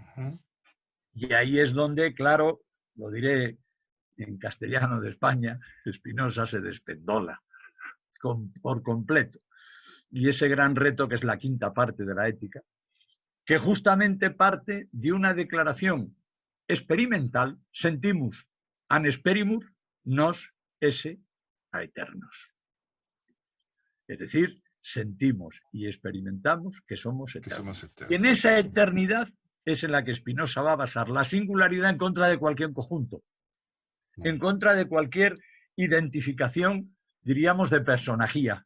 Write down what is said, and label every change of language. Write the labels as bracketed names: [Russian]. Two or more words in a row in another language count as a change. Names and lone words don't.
[Spanish] Y ahí es donde, claro, lo diré en castellano de España, Spinoza se despendola por completo. Y ese gran reto que es la quinta parte de la ética, que justamente parte de una declaración experimental, [Latin] sentimus an experimur nos esse aeternos. [Spanish] Es decir, sentimos y experimentamos que somos eternos. Y en esa eternidad es en la que Spinoza va a basar la singularidad en contra de cualquier conjunto, en contra de cualquier identificación, diríamos, de personajía.